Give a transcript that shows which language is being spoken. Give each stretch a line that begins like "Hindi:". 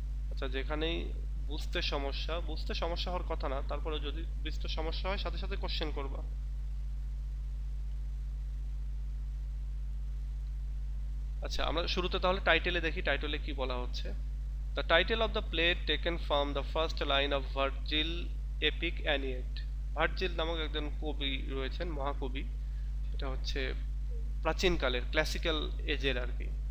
Bangla: আচ্ছা, যেখানেই বুঝতে সমস্যা হওয়ার কথা না, তারপরে যদি বুঝতে সমস্যা হয় সাথে সাথে কোশ্চেন করবা। আচ্ছা, আমরা শুরুতে তাহলে টাইটেলে দেখি টাইটেলে কি বলা হচ্ছে।
English: The title of the play taken from the first line of Virgil epic Aeneid.
Bangla: Virgil নামক একজন কবি রয়েছেন, মহাকবি, সেটা হচ্ছে প্রাচীনকালের ক্লাসিক্যাল এজের আর কি।